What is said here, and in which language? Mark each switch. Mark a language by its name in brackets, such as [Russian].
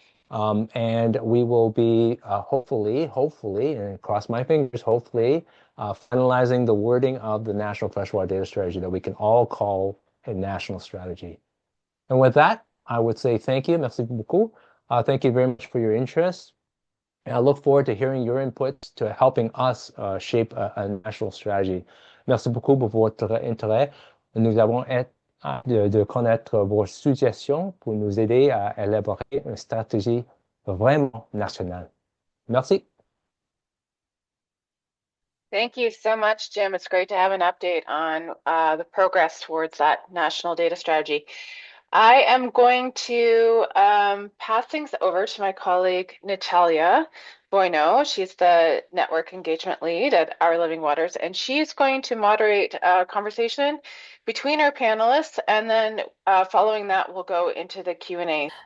[English] And we will be hopefully, and cross my fingers, hopefully, finalizing the wording of the National Freshwater Data Strategy that we can all call a national strategy. And with that, I would say thank you. [French] Merci beaucoup. [English] Thank you very much for your interest. And I look forward to hearing your input to helping us shape a national strategy. [French] Merci beaucoup pour votre intérêt. Nous avons hâte de connaître vos suggestions pour nous aider à élaborer une stratégie vraiment nationale. Merci. [English] Thank you so much, Jim. It's great to have an update on the progress towards that national data strategy. I am going to pass things over to my colleague, Natalia Boino. She's the network engagement lead at Our Living Waters, and she's going to moderate a conversation between our panelists, and then following that, we'll go into the Q&A.